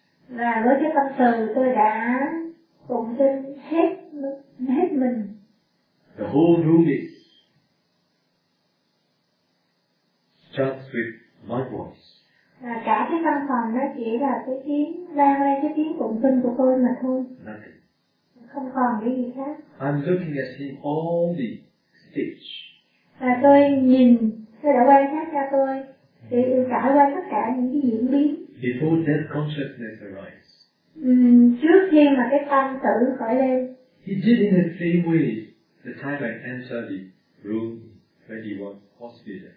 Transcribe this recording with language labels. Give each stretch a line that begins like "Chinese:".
Vietnamese: Và với cái tâm từ tôi đã tụng kinh hết mình.
English: The whole room is just with my voice.
Vietnamese: Và cả cái căn phòng nó chỉ là cái tiếng vang lên, cái tiếng tụng kinh của tôi mà thôi.
English: Nothing.
Vietnamese: Không còn cái gì khác.
English: I'm looking at him all the stage.
Vietnamese: Và tôi đã quan sát cho tôi để trải qua tất cả những cái diễn biến.
English: Before death consciousness arises.
Vietnamese: Trước khi mà cái tâm tử khởi lên.
English: He did in the same way the time I entered the room when he was hospital.